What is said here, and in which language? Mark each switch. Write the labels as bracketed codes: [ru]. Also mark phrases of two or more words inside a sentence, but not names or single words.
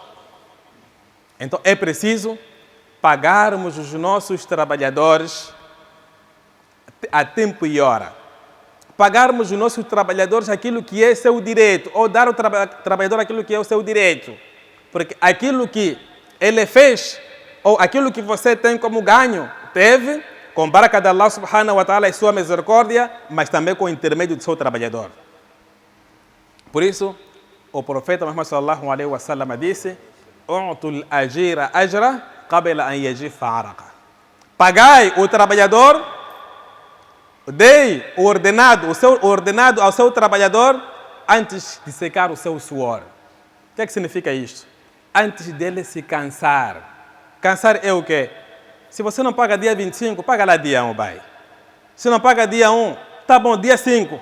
[pt] Então é preciso pagarmos os nossos trabalhadores a tempo e hora. Pagarmos os nossos trabalhadores aquilo que é seu direito, ou dar ao trabalhador aquilo que é o seu direito. Porque aquilo que ele fez, ou aquilo que você tem como ganho, teve com baraka de [ar] الله سبحانه وتعالى [pt] e sua misericórdia, mas também com o intermédio do seu trabalhador. Por isso, o profeta Muhammad [ar] صلى الله عليه وسلم [pt] disse: [ar] "أعطوا الأجير أجره قبل أن يجف عرقه." [pt] Pagai o trabalhador, dei o ordenado ao seu trabalhador antes de secar o seu suor. O que é que significa isto? Antes dele se cansar. Cansar é o quê? Se você não paga dia 25, paga lá dia 1, vai. Se não paga dia 1, tá bom, dia 5.